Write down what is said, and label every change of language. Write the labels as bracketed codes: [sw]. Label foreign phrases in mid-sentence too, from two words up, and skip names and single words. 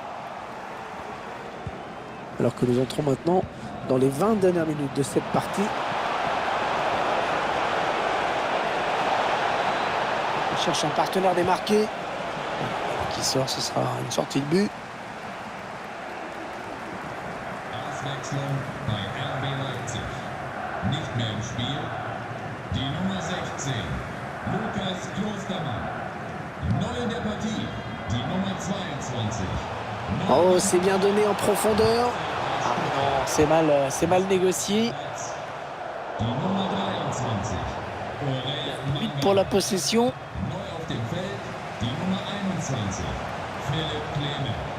[fr] Alors que nous entrons maintenant dans les 20 dernières minutes de cette partie. On cherche un partenaire démarqué. Qui sort, ce sera une sortie de but. [de] Auswechslung bei RB Leipzig. Nicht mehr im Spiel. Die Nummer 16, Lukas Klostermann. Neu in der Partie, die Nummer 22. [fr] Oh, c'est bien donné en profondeur. Ah non, c'est mal négocié. [de] Die Nummer 23, Aurel [fr] 8 pour la possession. [de] Neu auf dem Feld, die Nummer 21, Philipp Clement.